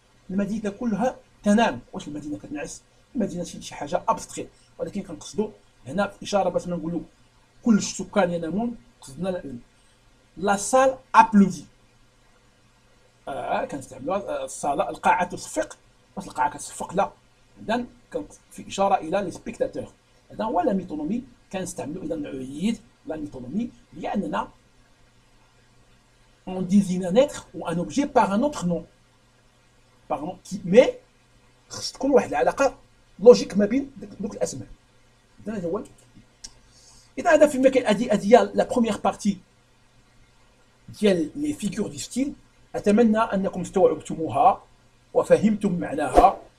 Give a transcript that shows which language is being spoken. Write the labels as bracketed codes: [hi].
[ar] المدينه كلها تنام. واش المدينه كتنعس؟ المدينه شي حاجه ابستري، ولكن كنقصدوا هنا في اشاره باش ما نقولوا كل السكان ينامون، قصدنا لا سال ابلودي. كنستعملوها الصاله، القاعه تصفق. واش القاعه كتصفق؟ لا. اذا في اشاره الى لي سبيكتاتور. هذا هو لا ميتونومي. كنستعملوا اذا نعيد لا ميتونومي لاننا [fr] on désigne un être ou un objet par un autre nom. [ar] mais خص تكون واحد العلاقه لوجيك ما بين دوك الاسماء. هذا هو. اذا هذا فيما كاين هذه لا بروميير بارتي ديال لي فيغور دي ستيل. اتمنى انكم استوعبتموها وفهمتم معناها.